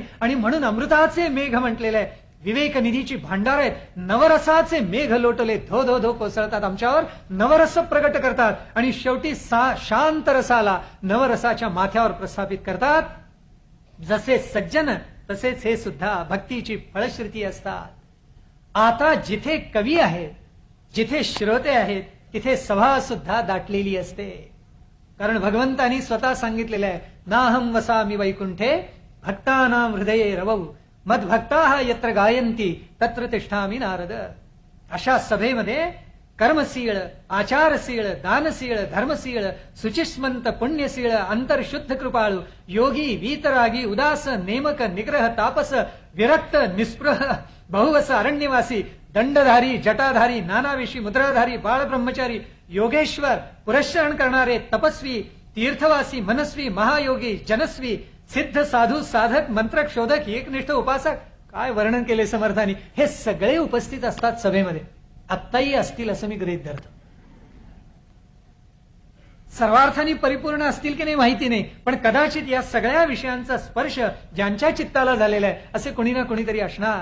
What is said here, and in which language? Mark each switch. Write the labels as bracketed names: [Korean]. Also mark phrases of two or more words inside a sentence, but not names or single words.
[Marathi] आणि म्हणून अमृताचे मेघ म्हटलेलं आहे. विवेक निधीची भांडार आहेत, नवरसाचे मेघ लोटले, धो धो धो कोसळतात आमच्यावर, नवरस प्रगट करतात आणि शेवटी शांत रसाला नवरसाच्या माथ्यावर प्रस्थापित करतात. जसे सज्जन तसेच हे सुद्धा भक्तीची फळश्रुती असतात. आता जिथे कवी आहेत, जिथे श्रोते आहेत, तिथे सभा सुद्धा दाटलेली असते. कारण भगवंतांनी स्वतः सांगितलेलं आहे, [Sanskrit] नाहम वसामि वैकुंठे भक्तानां हृदये रवौ मद्भक्ताः यत्र गायन्ति तत्र तिष्ठामि नारद. [Marathi] अशा सभेमध्ये कर्मशीळ, आचारशीळ, दानशीळ, धर्मशीळ, सुचिस्मंत, पुण्यशीळ, अंतरशुद्ध कृपाळू, योगी, वीतरागी, उदास, नेमक, निग्रह, तापस, विरक्त, निस्पृह, बहुवस, अरण्यवासी, दंडधारी, जटाधारी, नानाविषी, मुद्राधारी, बाळ ब्रह्मचारी, योगेश्वर, पुरस्करण करणारे, तपस्वी, तीर्थवासी, मनस्वी, महायोगी, जनस्वी, सिद्ध, साधू, साधक, मंत्रक, शोधक, एकनिष्ठ, उपासक. काय वर्णन केले समर्थांनी! हे सगळे उपस्थित असतात सभेमध्ये. आत्ताही असतील असं मी गृहीत धरतो. सर्वार्थाने परिपूर्ण असतील की नाही माहिती नाही, पण कदाचित या सगळ्या विषयांचा स्पर्श ज्यांच्या चित्ताला झालेला आहे असे कुणी ना कुणीतरी असणार.